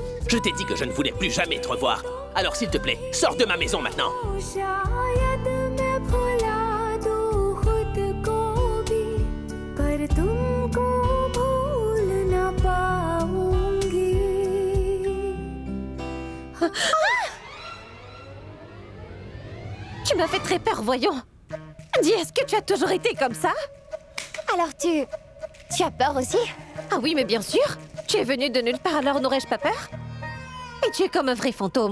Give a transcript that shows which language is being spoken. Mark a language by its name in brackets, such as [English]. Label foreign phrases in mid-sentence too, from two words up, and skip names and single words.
[French] Je t'ai dit que je ne voulais plus jamais te revoir. Alors s'il te plaît, sors de ma maison maintenant. [Hindi] शायद मैं भुला दूं खुद को भी पर तुमको भूल ना पाऊंगी [French] Tu m'as fait très peur, voyons. Dis, est-ce que tu as toujours été comme ça? Alors tu as peur aussi? Ah oui, mais bien sûr. Tu es venu de nulle part, alors n'aurais-je pas peur? Et tu es comme un vrai fantôme.